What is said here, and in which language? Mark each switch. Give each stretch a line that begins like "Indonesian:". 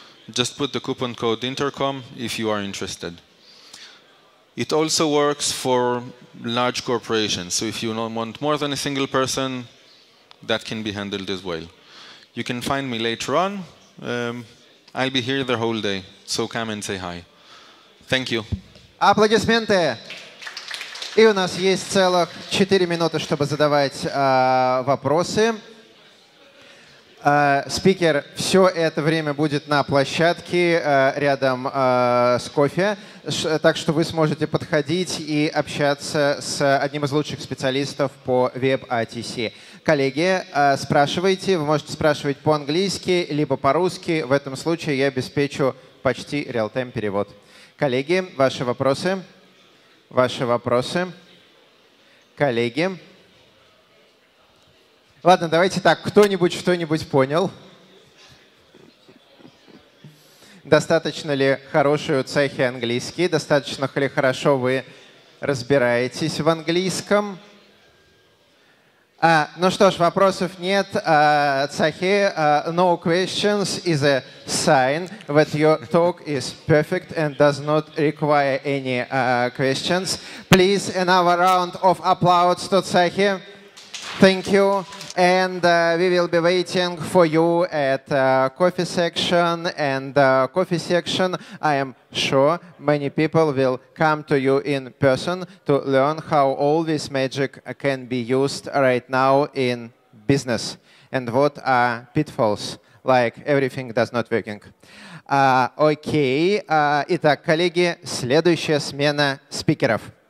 English: Just put the coupon code Intercom if you are interested. It also works for large corporations. So if you want more than a single person, that can be handled as well. You can find me later on. I'll be here the whole day, so come and say hi. Thank you.
Russian: Аплодисменты. И у нас есть целых 4 минуты, чтобы задавать вопросы. Спикер все это время будет на площадке рядом с кофе, так что вы сможете подходить и общаться с одним из лучших специалистов по WebRTC. Коллеги, спрашивайте, вы можете спрашивать по-английски, либо по-русски. В этом случае я обеспечу почти реал-тайм перевод. Коллеги, ваши вопросы? Ваши вопросы? Коллеги? Ладно, давайте так, кто-нибудь что-нибудь понял? Достаточно ли хороший у Тсахи английский? Достаточно ли хорошо вы разбираетесь в английском? Ну что ж, вопросов нет.
English: Tsahi, no questions is a sign that your talk is perfect and does not require any questions. Please, another round of applause to Tsahi. Thank you. And we will be waiting for you at coffee section and coffee section. I am sure many people will come to you in person to learn how all this magic can be used right now in business and what are pitfalls, like everything does not working.
Russian: Окей. Итак, коллеги, следующая смена спикеров.